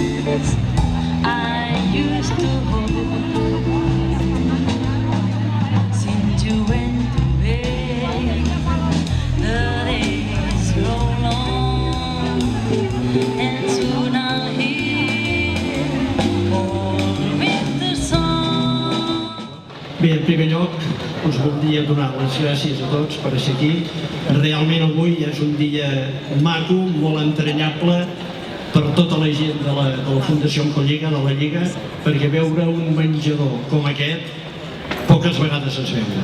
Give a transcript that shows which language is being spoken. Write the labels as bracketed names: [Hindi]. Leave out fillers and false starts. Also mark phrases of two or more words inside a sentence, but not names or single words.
[English] I used to hold since you went away. The days roll on, and soon I'll hear all winter song. [Catalan] Bé, en primer lloc, us voldria donar les gràcies a tots per ser aquí. Realment avui és un dia maco, molt entranyable per tota la gent de la Fundació Oncolliga, de la Lliga, perquè veure un menjador com aquest poques vegades es veu.